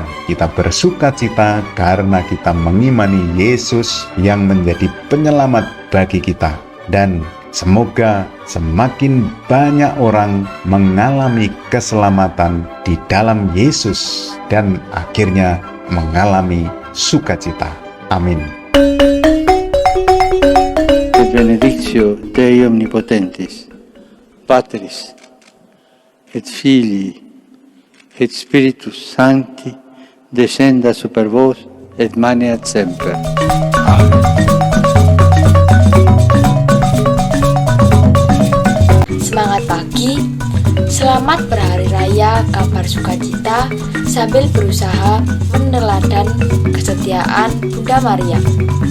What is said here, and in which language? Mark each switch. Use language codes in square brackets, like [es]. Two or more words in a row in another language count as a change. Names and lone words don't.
[id] Kita bersukacita karena kita mengimani Yesus yang menjadi penyelamat bagi kita. Dan semoga semakin banyak orang mengalami keselamatan di dalam Yesus dan akhirnya mengalami sukacita. Amin. [la] Benedictio Dei Omnipotentis, Patris et Filii et Spiritus Sancti, descenda super vos et maneat semper. Amen. [id] Semangat pagi, selamat berhari raya kabar sukacita sambil berusaha meneladan kesetiaan Bunda Maria.